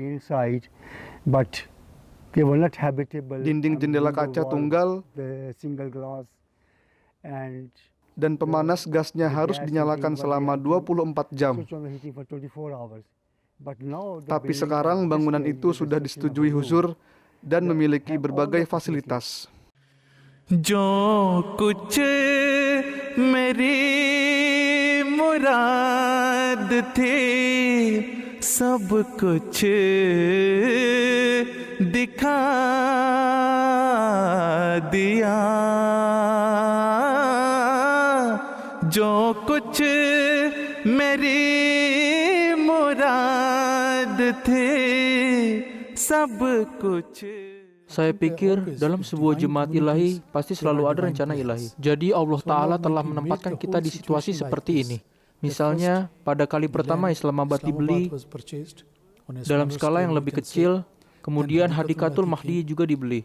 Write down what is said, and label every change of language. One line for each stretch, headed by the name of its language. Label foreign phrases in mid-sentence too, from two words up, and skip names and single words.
Indonesian: Dinding jendela kaca tunggal, dan pemanas gasnya harus dinyalakan selama 24 jam. Tapi sekarang bangunan itu sudah disetujui Huzur dan memiliki berbagai fasilitas.
Hindi: जो कुछ मेरी मुराद थी सब कुछ दिखा दिया जो कुछ मेरी मुराद थी सब कुछ.
Indonesian: Saya pikir dalam sebuah jemaat ilahi pasti selalu ada rencana ilahi. Jadi Allah Ta'ala telah menempatkan kita di situasi seperti ini. Misalnya pada kali pertama Islamabad dibeli dalam skala yang lebih kecil, kemudian Hadikatul Mahdi juga dibeli.